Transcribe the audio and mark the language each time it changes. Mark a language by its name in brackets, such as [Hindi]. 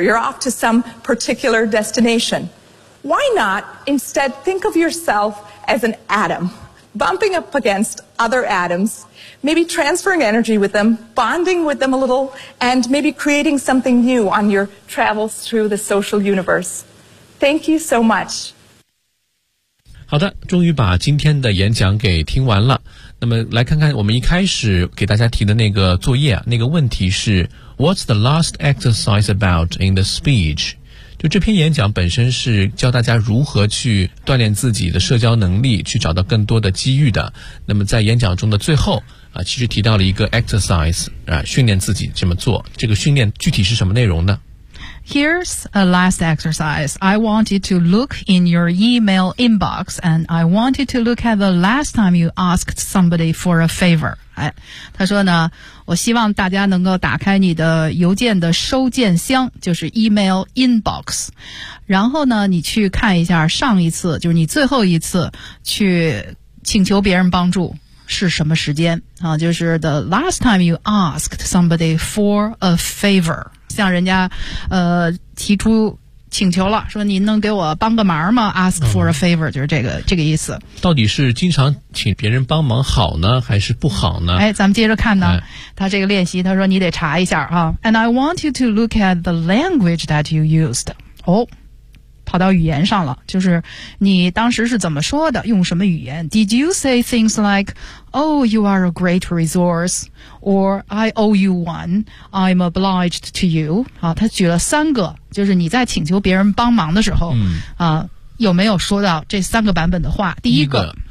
[English] You're off to some particular destination. Why not instead think of yourself as an atom, bumping up against other atoms, maybe transferring energy with them, bonding with them a little, and maybe creating something new on your travels through the social universe. Thank you so much. [Chinese] 好的，终于把今天的演讲给听完了。那么来看看我们一开始给大家提的那个作业，那个问题是 [English] What's the last exercise about in the speech? [Chinese] 就这篇演讲本身是教大家如何去锻炼自己的社交能力，去找到更多的机遇的。那么在演讲中的最后啊，其实提到了一个 exercise 啊，训练自己这么做。这个训练具体是什么内容呢？ [English] Here's a last exercise. I want you to look in your email inbox, and I want you to look at the last time you asked somebody for a favor. [Chinese] 哎，他说呢，我希望大家能够打开你的邮件的收件箱，就是 email inbox， 然后呢，你去看一下上一次，就是你最后一次去请求别人帮助是什么时间啊？就是 [English] the last time you asked somebody for a favor。 [Chinese] 向人家提出请求了，说您能给我帮个忙吗 [English] ask for a favor、 [Chinese] 就是这个意思。到底是经常请别人帮忙好呢还是不好呢？哎，咱们接着看呢、哎、他这个练习，他说你得查一下啊。 [English] And I want you to look at the language that you used。 [Chinese] 哦，跑到语言上了，就是你当时是怎么说的，用什么语言。 [English] Did you say things like Oh, you are a great resource Or I owe you one I'm obliged to you、 [Chinese] 啊、他举了三个，就是你在请求别人帮忙的时候、有没有说到这三个版本的话。第一个